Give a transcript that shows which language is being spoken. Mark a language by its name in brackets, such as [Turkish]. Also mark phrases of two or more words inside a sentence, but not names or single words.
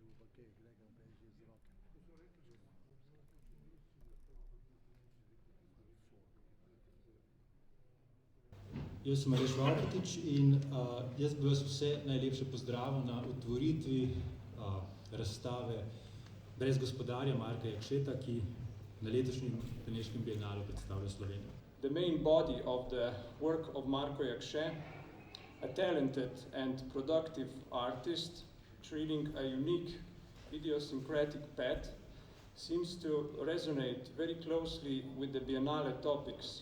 [Slovenian] Jaz sem Aleš Valkatič in jaz bi vas vse najlepše pozdravil na otvoritvi razstave Brez gospodarja Marka Jakšeta, ki na letošnjem Beneškem bienalu predstavlja Slovenijo. [English] The main body of the work of Marko Jakše, a talented and productive artist treating a unique idiosyncratic path, seems to resonate very closely with the Biennale topics.